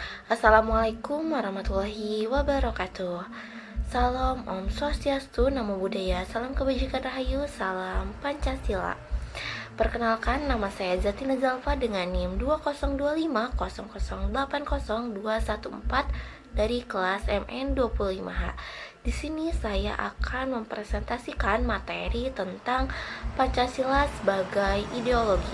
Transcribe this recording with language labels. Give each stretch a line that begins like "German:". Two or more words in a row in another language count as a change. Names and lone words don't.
Arabic: السلام عليكم ورحمة الله وبركاته.
Indonesian: Salam
Balinese: Om Swastiastu,
Pali: Namo Buddhaya,
Indonesian: salam kebajikan rahayu, salam Pancasila. Perkenalkan, nama saya Zatina Zalfa dengan NIM 202500800214 dari kelas MN25H. Di sini saya akan mempresentasikan materi tentang Pancasila sebagai ideologi.